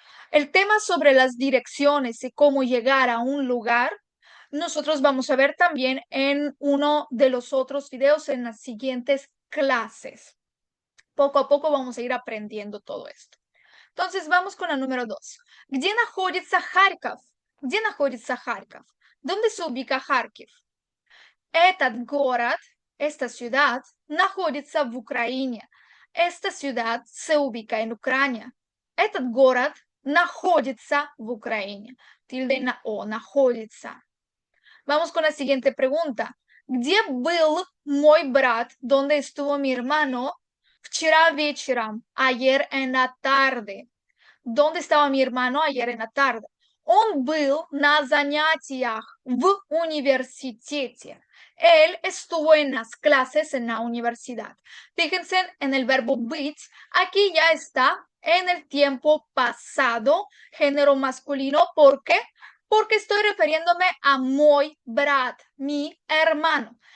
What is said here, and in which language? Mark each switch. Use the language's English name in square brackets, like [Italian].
[Spanish] El tema sobre las direcciones y cómo llegar a un lugar, nosotros vamos a ver también en uno de los otros videos en las siguientes clases. Poco a poco vamos a ir aprendiendo todo esto. Entonces vamos con la número 2. [Russian] Где находится Харьков? Где находится Харьков? [Spanish] ¿Dónde se ubica Харьков? [Russian] Этот город, [Spanish] esta ciudad, [Russian] находится в Украине. [Spanish] Esta ciudad se ubica en Ucrania. [Russian] Этот город находится в Украине. [Spanish] Tilde на о, находится. Vamos con la siguiente pregunta. [Russian] ¿Где был мой брат? [Spanish] ¿Dónde estuvo mi hermano? [Russian] Вчера вечером, [Spanish] ayer en la tarde. ¿Dónde estaba mi hermano ayer en la tarde? [Russian] Он был на занятиях в университете. [Spanish] Él estuvo en las clases en la universidad. Fíjense en el verbo быть. Aquí ya está en el tiempo pasado, género masculino. ¿Por qué? Porque estoy refiriéndome a [Russian] мой брат, [Spanish] mi hermano.